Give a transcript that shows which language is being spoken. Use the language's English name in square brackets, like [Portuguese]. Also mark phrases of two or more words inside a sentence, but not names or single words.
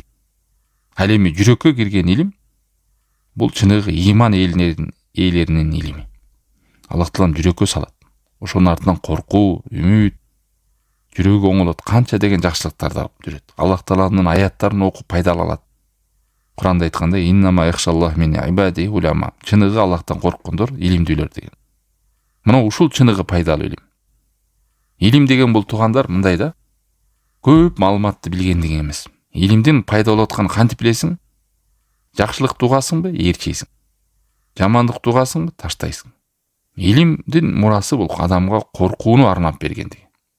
[Kyrgyz] Ал эми жүрөккө кирген илим бул чыныгы иман ээлеринин илими. Аллах Таалам жүрөккө салат. Ошонун артынан коркуу, үмүт, жүрөгү оңолот, канча деген жакшылыктарды алып жүрөт. Аллах Тааланын аяттарын окуп пайдаланат. Куранда айткандай [Arabic] إنما يخشى الله من عباده العلماء. [Kyrgyz] Чыныгы Аллахтан корккондор илимдүүлөр деген. Мына ушул чыныгы пайдалуу илим. Илим деген бул туугандар мындай да. Көп маалыматты билген деген эмес. Илимдин пайда болуп атканын кантип билесиң? Жакшылык тугасыңбы, ээрчейсиң. Жамандык тугасыңбы, таштайсың. Илимдин мурасы бул адамга коркууну арнап берген деген.